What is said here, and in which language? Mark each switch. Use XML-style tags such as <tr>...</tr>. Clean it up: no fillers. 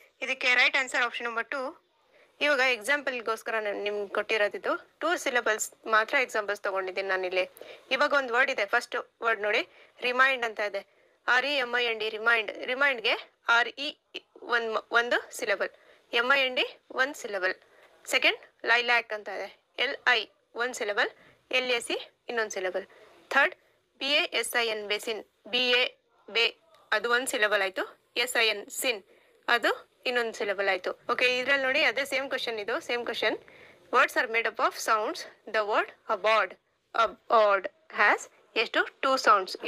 <kn>ಇದಕ್ಕೆ right answer option number 2. ಇವಾಗ ಎಕ್ಸಾಂಪಲ್ಗೋಸ್ಕರ ನಾನು ನಿಮ್ಗೆ ಕೊಟ್ಟಿರೋದಿದ್ದು 2 syllables ಮಾತ್ರ ಎಕ್ಸಾಂಪಲ್ಸ್ ತೊಗೊಂಡಿದ್ದೀನಿ ನಾನಿಲ್ಲಿ. ಇವಾಗ ಒಂದು ವರ್ಡ್ ಇದೆ. ಫಸ್ಟ್ ವರ್ಡ್ ನೋಡಿ, ರಿಮೈಂಡ್ ಅಂತ ಇದೆ. REMIND, remind. ರಿಮೈಂಡ್ಗೆ RE ಒಂದು ಸಿಲಬಲ್, MIND 1 syllable. ಸೆಕೆಂಡ್ ಲೈಲ್ಯಾಕ್ ಅಂತ ಇದೆ. LI 1 syllable, LAC ಇನ್ನೊಂದು syllable. Third BASIN basin, BA ಬೇ ಅದು 1 syllable ಆಯಿತು. SIN ಸಿನ್ ಅದು ಇನ್ನೊಂದು ಸಿಲಬಲ್ ಆಯಿತು. ಓಕೆ, ಇದರಲ್ಲಿ ನೋಡಿ ಅದೇ ಸೇಮ್ ಕ್ವಶನ್, ಇದು same question.</kn> <en>Words are made up of sounds. The word aboard has ಎಷ್ಟು? 2 sounds.</en>